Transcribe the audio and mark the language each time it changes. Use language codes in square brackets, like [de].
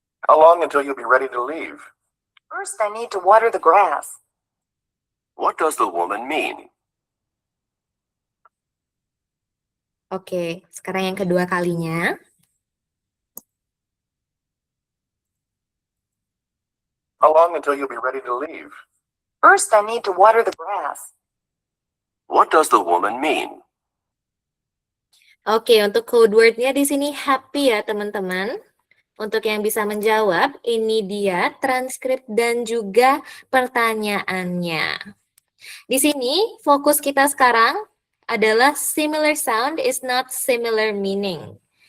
[en] How long until you'll be ready to leave? First, I need to water the grass. What does the woman mean? [id] Oke, sekarang yang kedua kalinya. [en] How long until you'll be ready to leave? First, I need to water the grass. What does the woman mean? [id] Oke, untuk code word-nya di sini happy ya teman-teman. Untuk yang bisa menjawab, ini dia transkrip dan juga pertanyaannya. Di sini fokus kita sekarang adalah [en] similar sound is not similar meaning.